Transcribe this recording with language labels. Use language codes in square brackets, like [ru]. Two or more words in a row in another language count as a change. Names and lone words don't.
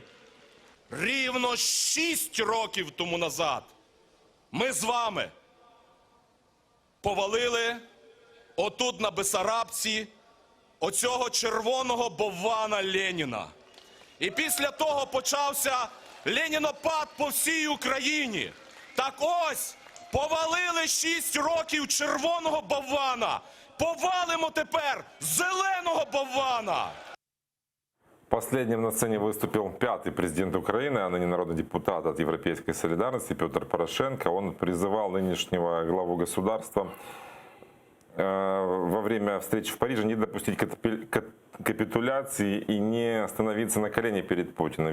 [uk] Рівно 6 років тому назад ми з вами повалили отут на Бесарабці оцього червоного боввана Леніна. І після того почався ленінопад по всій Україні. Так ось, повалили 6 років червоного боввана. Повалимо тепер зеленого боввана. [ru] Последним на сцене выступил 5-й президент Украины, а ныне народный депутат от Европейской солидарности Петр Порошенко. Он призывал нынешнего главу государства во время встречи в Париже не допустить капитуляции и не остановиться на колени перед Путиным.